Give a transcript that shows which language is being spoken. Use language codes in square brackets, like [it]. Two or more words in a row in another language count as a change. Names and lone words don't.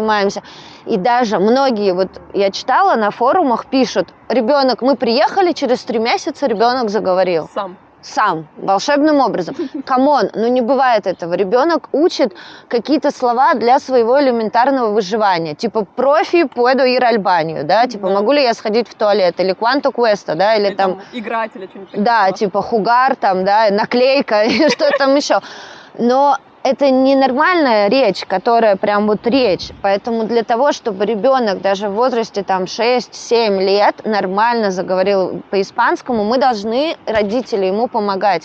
[ru] И даже многие, вот я читала на форумах, пишут, ребенок, мы приехали, через 3 месяца ребенок заговорил. Сам, волшебным образом. Камон, не бывает этого. Ребенок учит какие-то слова для своего элементарного выживания. Типа профи [es] puedo ir al baño, [ru] да? Типа могу ли я сходить в туалет? Или [es] quanto cuesta, [ru] да? Или там... Играть или что-нибудь. Да, типа хугар там, да, наклейка, что там еще. Но это не нормальная речь, которая прям вот речь. Поэтому для того, чтобы ребенок даже в возрасте там 6-7 лет нормально заговорил по-испанскому, мы должны, родители, ему помогать.